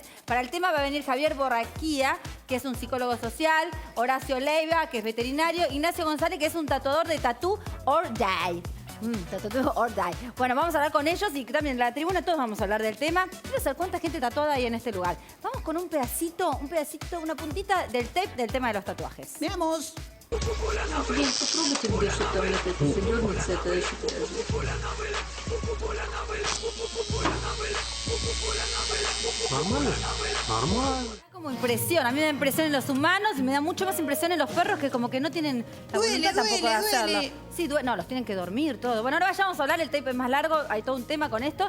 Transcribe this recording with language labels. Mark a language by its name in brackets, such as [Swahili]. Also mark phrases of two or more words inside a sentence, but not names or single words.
[Spanish] Para el tema va a venir Javier Borraquía, que es un psicólogo social, Horacio Leiva, que es veterinario, Ignacio González, que es un tatuador de Tattoo or Die. Tattoo or Die. Bueno, vamos a hablar con ellos y también en la tribuna todos vamos a hablar del tema. Quiero saber cuánta gente tatuada hay en este lugar. Vamos con un pedacito, una puntita del tape del tema de los tatuajes. Veamos. [Russian] Нет, попробуйте мне что-то там это задернуться, это еще [Spanish] Normal. Como impresión, a mí me da impresión en los humanos y me da mucho más impresión en los perros que como que no tienen la voluntad tampoco de hacerlo. Sí, no, los tienen que dormir todo. Bueno, ahora vayamos a hablar, el tape es más largo, hay todo un tema con esto.